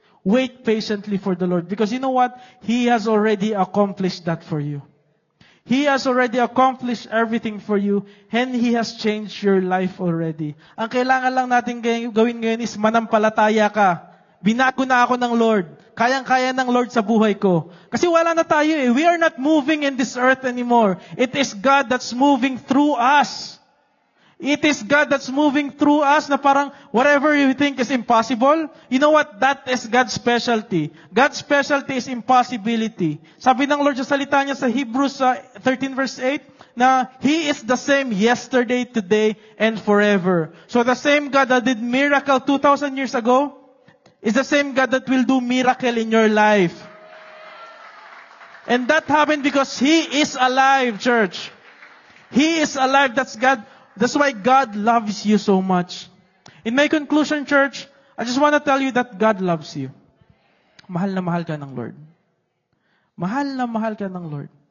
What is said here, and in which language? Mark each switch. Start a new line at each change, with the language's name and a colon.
English: Wait patiently for the Lord. Because you know what? He has already accomplished that for you. He has already accomplished everything for you. And He has changed your life already.
Filipino: Ang kailangan lang natin gawin ngayon is manampalataya ka. Binago na ako ng Lord. Kayang-kaya ng Lord sa buhay ko. Kasi wala na tayo eh.
English: We are not moving in this earth anymore. It is God that's moving through us. It is God that's moving through us na parang whatever you think is impossible, you know what? That is God's specialty. God's specialty is impossibility.
Filipino: Sabi ng Lord sa salita niya sa Hebrews 13 verse 8, na
English: He is the same yesterday, today, and forever. So the same God that did miracle 2,000 years ago is the same God that will do miracle in your life. And that happened because He is alive, church. He is alive. That's God. That's why God loves you so much. In my conclusion, church, I just want to tell you that God loves you.
Filipino: Mahal na mahal ka ng Lord. Mahal na mahal ka ng Lord.